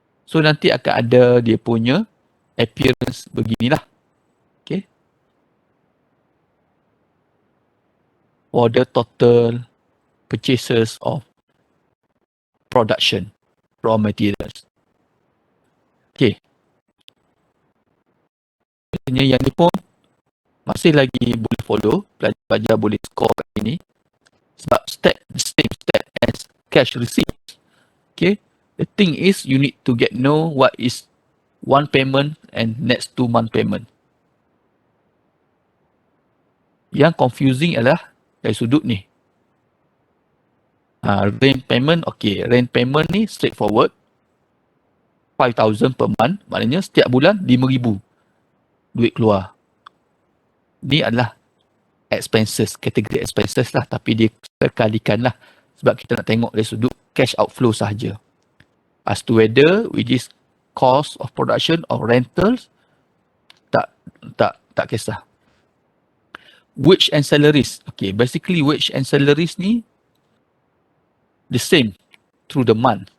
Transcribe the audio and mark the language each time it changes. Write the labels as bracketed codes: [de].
[ms] So nanti akan ada dia punya appearance beginilah. Okay. [en] For the total purchases of production, raw materials. Okay. [ms] Biasanya yang ni pun masih lagi boleh follow, pelajar boleh score kat sini. Sebab [en] the same step as cash receipts. Okay. The thing is, you need to know what is one payment and next 2 month payment. [ms] Yang confusing adalah dari sudut ni. [en] Rent payment, okay. Rent payment ni straightforward. 5,000 per month. [ms] Maknanya setiap bulan 5,000 duit keluar. Ni adalah expenses, kategori expenses lah. Tapi dia terkalikan lah. Sebab kita nak tengok dari sudut cash outflow sahaja. [en] As to whether which is cost of production or rentals, [ms] tak kisah. [en] Wage and salaries. Okay, basically wage and salaries ni the same through the month.